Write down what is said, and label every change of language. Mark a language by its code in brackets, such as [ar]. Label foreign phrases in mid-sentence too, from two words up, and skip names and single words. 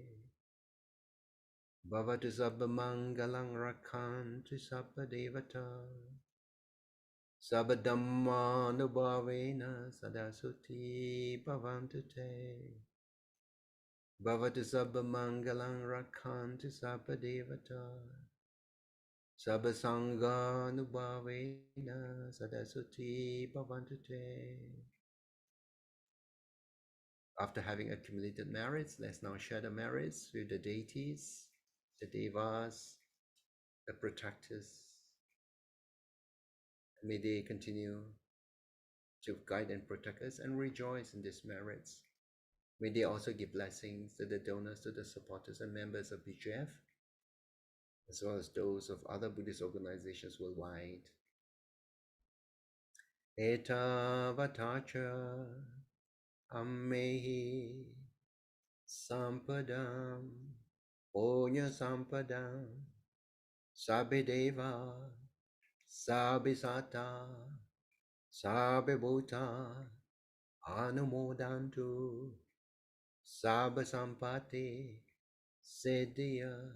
[pi] Bhavatu sabba mangalang rakhantu sabba devata sabba dhammanubhavena sadasuti bhavantu te. Bhavatu sabba mangalang rakhantu sabba devata sabba sangha nubhavena sadasuti bhavantu te. [en] After having accumulated merits, let's now share the merits with the deities, the devas, the protectors. May they continue to guide and protect us and rejoice in these merits. May they also give blessings to the donors, to the supporters and members of BGF, as well as those of other Buddhist organizations worldwide. [pi] Eta vatacha ammehi sampadam punya sampadam sabbe deva sabbe sata sabbe bhuta anumodantu sabba sampati siddhya